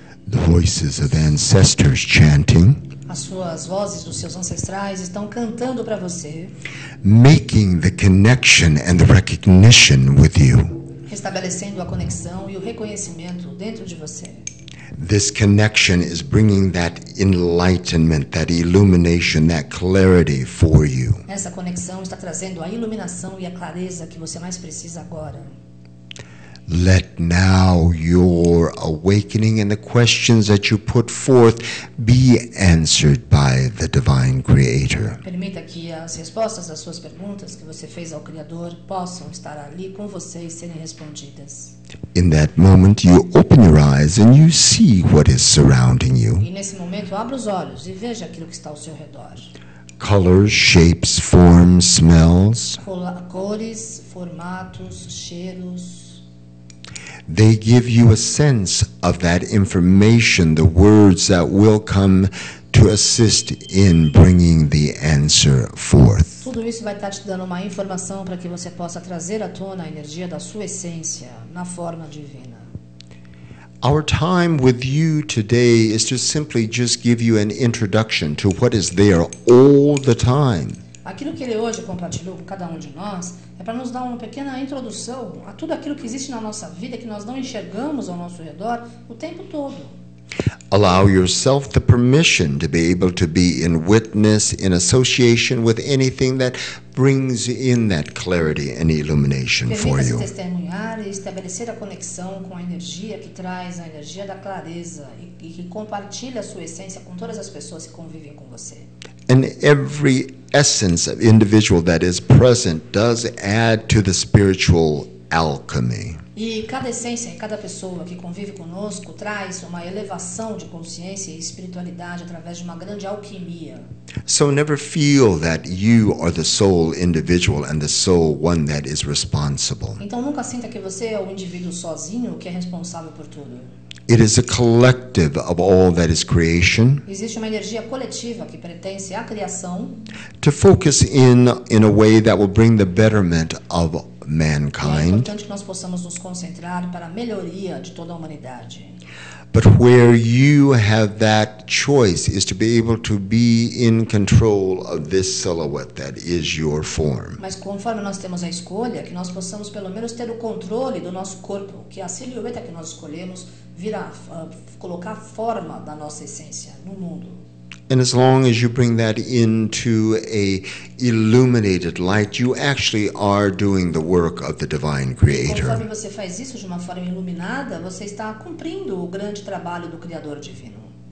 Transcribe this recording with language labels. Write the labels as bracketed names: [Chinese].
[English] The voices of ancestors chanting, [Portuguese] As suas vozes dos seus ancestrais estão cantando para você, [English] making the connection and the recognition with you. [Portuguese] restabelecendo a conexão e o reconhecimento dentro de você. [English] This connection is bringing that enlightenment, that illumination, that clarity for you. [Portuguese] Essa conexão está trazendo a iluminação e a clareza que você mais precisa agora. [English] Let now your awakening and the questions that you put forth be answered by the divine creator. [Portuguese] Permita que as respostas das suas perguntas que você fez ao Criador possam estar ali com você e serem respondidas. [English] In that moment you open your eyes and you see what is surrounding you. [Portuguese] E nesse momento abra os olhos e veja aquilo que está ao seu redor. [English] Colors, shapes, forms, smells. [Portuguese] Cores, formatos, cheiros. [English] They give you a sense of that information, the words that will come to assist in bringing the answer forth. [Portuguese] Tudo isso vai estar te dando uma informação para que você possa trazer à tona a energia da sua essência na forma divina. [English] Our time with you today is to simply just give you an introduction to what is there all the time. [Portuguese] Aquilo que ele hoje compartilhou com cada um de nós é para nos dar uma pequena introdução a tudo aquilo que existe na nossa vida que nós não enxergamos ao nosso redor o tempo todo. [English] Allow yourself the permission to be able to be in witness, in association with anything that brings in that clarity and illumination for [Portuguese] Permita-se [English] you. [Portuguese] testemunhar e estabelecer a conexão com a energia que traz a energia da clareza e que compartilha a sua essência com todas as pessoas que convivem com você. [English] And every essence of individual that is present does add to the spiritual alchemy. [Portuguese] E cada essência e cada pessoa que convive conosco traz uma elevação de consciência e espiritualidade através de uma grande alquimia. [English] So never feel that you are the sole individual and the sole one that is responsible. [Portuguese] Então nunca sinta que você é o indivíduo sozinho que é responsável por tudo. [English] It is a collective of all that is creation. [Portuguese] Existe uma energia coletiva que pertence à criação [English] To focus in a way that will bring the betterment of [Portuguese] É [English] mankind, [Portuguese] importante que nós possamos nos concentrar para a melhoria de toda a humanidade. [English] but where you have that choice is to be able to be in control of this silhouette that is your form. [Portuguese] Mas conforme nós temos a escolha, que nós possamos pelo menos ter o controle do nosso corpo, que a silhueta que nós escolhemos virá colocar a forma da nossa essência no mundo. [English] And as long as you bring that into a illuminated light, you actually are doing the work of the divine creator. [Portuguese] Conforme você faz isso de uma forma iluminada, você está cumprindo o grande trabalho do Criador Divino.